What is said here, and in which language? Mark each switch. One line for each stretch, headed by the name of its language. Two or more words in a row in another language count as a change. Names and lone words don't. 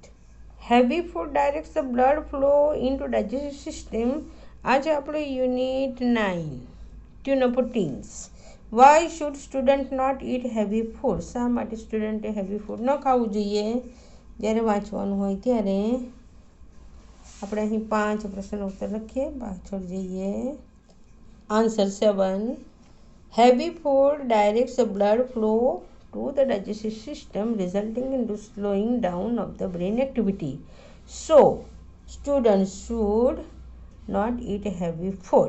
English: Heavy food directs the blood flow into digestive system.
Gujarati: आज આપણે Unit 9 tune up teens.
English: Why should student not eat heavy food?
Gujarati: શા માટે સ્ટુડન્ટે
English: heavy food
Gujarati: ન ખાવું જોઈએ? જ્યારે વાંચવાનું હોય ત્યારે આપણે અહીં 5 પ્રશ્નનો ઉત્તર લખીએ. પાછળ જઈએ.
English: Answer 7. Heavy food directs the blood flow to the digestive system resulting in slowing down of the brain activity. So, students should not eat heavy food.